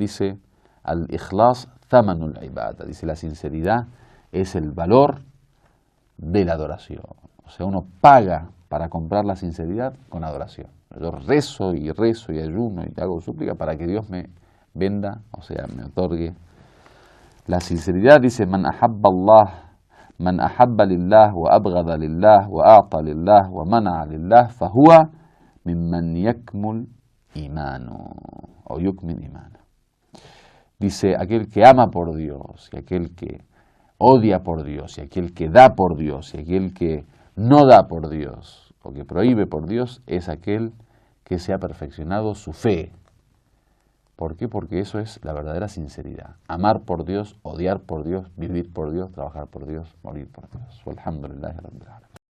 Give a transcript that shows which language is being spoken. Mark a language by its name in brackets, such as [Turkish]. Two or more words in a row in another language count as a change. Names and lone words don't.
[Spanish] Dice, [Arabic] الإخلاص ثمن العبادة. [Spanish] Dice, la sinceridad es el valor de la adoración. O sea, uno paga para comprar la sinceridad con adoración. Yo rezo y ayuno y hago súplica para que Dios me venda, o sea, me otorgue la sinceridad. Dice, [Arabic] من أحب لله وأبغض لله وأعطى لله ومنع لله فهو ممن يكمل إيمانه o يكمل إيمانه. [Spanish] Dice, aquel que ama por Dios y aquel que odia por Dios y aquel que da por Dios y aquel que no da por Dios o que prohíbe por Dios es aquel que se ha perfeccionado su fe. ¿Por qué? Porque eso es la verdadera sinceridad. Amar por Dios, odiar por Dios, vivir por Dios, trabajar por Dios, morir por Dios. [Arabic] والحمد لله رب العالمين.